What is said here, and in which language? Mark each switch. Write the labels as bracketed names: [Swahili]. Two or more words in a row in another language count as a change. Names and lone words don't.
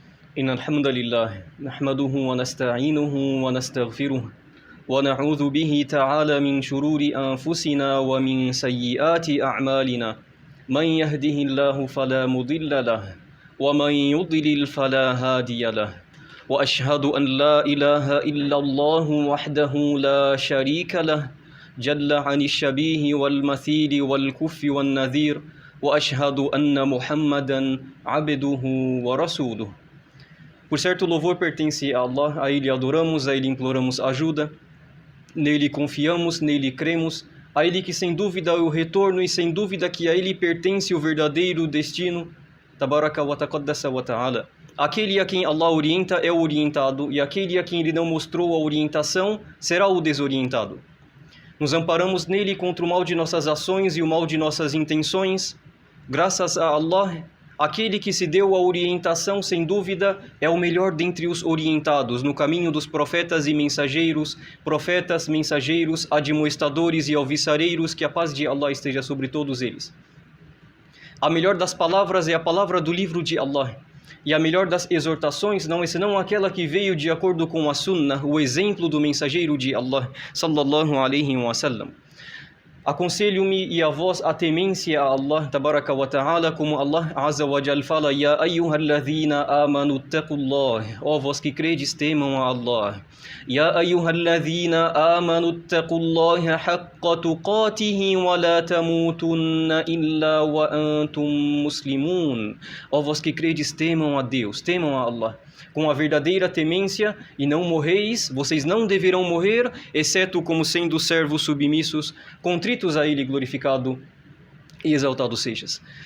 [Arabic] إن الحمد لله نحمده ونستعينه ونستغفره ونعوذ به تعالى من شرور أنفسنا ومن سيئات أعمالنا من يهده الله فلا مضل له ومن يضلل فلا هادي له وأشهد أن لا إله إلا الله وحده لا شريك له جل عن الشبيه والمثيل والكف والنذير وأشهد أن محمدا عبده ورسوله. [Portuguese] Por certo, louvor pertence a Allah, a Ele adoramos, a Ele imploramos ajuda, nele confiamos, nele cremos, a Ele que sem dúvida é o retorno e sem dúvida que a Ele pertence o verdadeiro destino, [Arabic] تبارك وتقدس وتعالى. [Portuguese] Aquele a quem Allah orienta é o orientado e aquele a quem Ele não mostrou a orientação será o desorientado. Nos amparamos nele contra o mal de nossas ações e o mal de nossas intenções. Graças a Allah, aquele que se deu a orientação, sem dúvida, é o melhor dentre os orientados, no caminho dos profetas, mensageiros, admoestadores e alvissareiros, que a paz de Allah esteja sobre todos eles. A melhor das palavras é a palavra do livro de Allah, e a melhor das exortações não é senão aquela que veio de acordo com a Sunnah, o exemplo do mensageiro de Allah, [Arabic] صلى الله عليه وسلم. [Portuguese] Aconselho-me e a vós a temência a Allah, [Arabic] تبارك وتعالى, [Portuguese] como Allah [Arabic] عز وجل [Portuguese] fala: [Arabic] يا أيها الذين آمنوا اتقوا الله, [Portuguese] ó vós que credes, temam a Allah. [Arabic] يا أيها الذين آمنوا اتقوا الله حق تقاته ولا تموتن إلا وأنتم مسلمون. [Portuguese] Ó vós que credes, temam a Deus, temam a Allah com a verdadeira temência, e não morreis, vocês não deverão morrer, exceto como sendo servos submissos, contritos a Ele, glorificado e exaltado sejas.